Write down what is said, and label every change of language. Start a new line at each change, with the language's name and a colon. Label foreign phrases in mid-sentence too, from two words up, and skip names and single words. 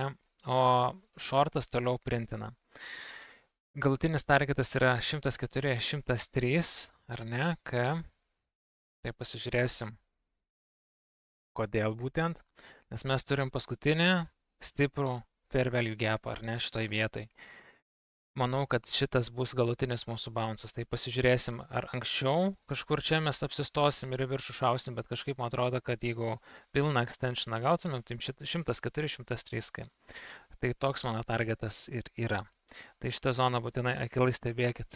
Lithuanian: O shortas toliau printina. Galutinis targetas yra 104, 103, ar ne? Tai pasižiūrėsim, kodėl būtent. Nes mes turim paskutinį stiprų
English: fair value gap,
Lithuanian: ar ne, šitoj vietoj. Manau, kad šitas bus galutinis mūsų bouncas. Tai pasižiūrėsim, ar anksčiau kažkur čia mes apsistosim ir į viršų šausim, bet kažkaip man atrodo, kad jeigu pilną extensioną gautumėm, tai 104, 103. Tai toks mano targetas ir yra. Tai šitą zoną būtinai akilai stebėkit.